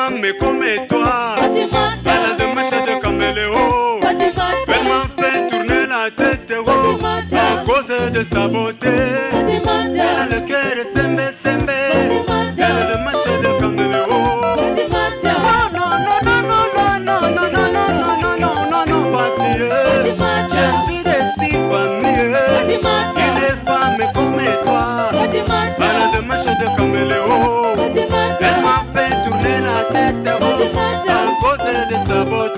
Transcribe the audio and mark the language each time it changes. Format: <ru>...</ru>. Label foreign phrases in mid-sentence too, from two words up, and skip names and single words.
<fr>mais comme toi. Elle a des mèches de caméléo. Elle m'a fait tourner la tête à cause de sa beauté. Elle a le cœur</fr> <ln>sembe sembe.</ln> <fr>Elle a des mèches de caméléo. Non, non, non, non, non, non, non, non, non, non, non, non, non, non, Patrick. Je suis déçu parmi eux. Une femme comme toi. Elle a des mèches de caméléo. Elle m'a fait tourner la tête à cause de sa beauté.</fr>